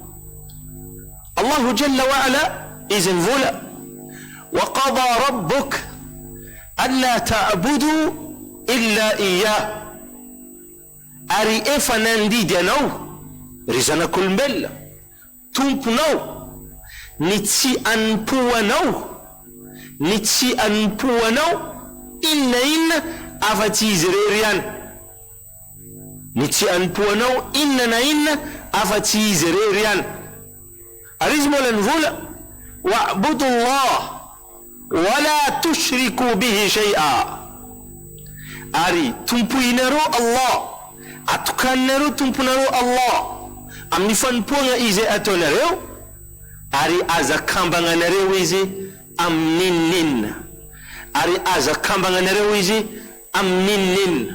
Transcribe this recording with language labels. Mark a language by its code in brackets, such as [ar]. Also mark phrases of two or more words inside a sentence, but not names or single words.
[ar] الله جل وعلا [mg] izay mivola [ar] وقضى ربك ألا تعبدوا إلا إياه, [mg] ary efa nandidy anao ry zanak'olombelona tomponao ny tsy anompoanao inona afa-tsy izy rery ihany, ny tsy anompoanao inona na inona afa-tsy izy rery ihany. Ary izy mola nivola [ar] واعبدوا الله ولا تشركوا به شيئا, [mg] ary tompoinareo Allah, atokaninareo tomponareo Allah amin'ny fanompoana izay ataonareo, ary azakambagnanareo izy amin'inona, ary azakambagnanareo izy amin'inona.